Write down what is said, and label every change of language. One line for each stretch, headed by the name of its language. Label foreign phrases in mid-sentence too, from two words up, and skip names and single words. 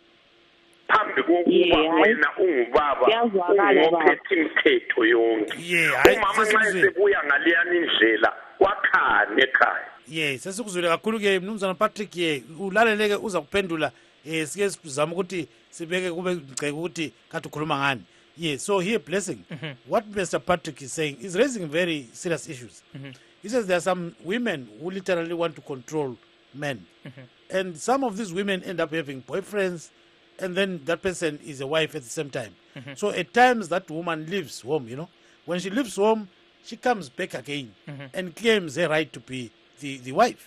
North Ndebele: Phambi kokuba wena ungubaba ungophethe imithetho yonke umama nxa esebuya ngaleyani indlela wakhane ekhaya sesikuzwile kakhulu ke mnumzana Patrick ulaleleke uza kuphendula sike sizama ukuthi sibeke kube ngiceke ukuthi kathi ukhuluma ngani
English: so here blessing what Mr Patrick is saying is raising very serious issues. He says there are some women who literally want to control men and some of these women end up having boyfriends and then that person is a wife at the same time. So at times that woman leaves home, you know. When she leaves home, she comes back again and claims her right to be the wife.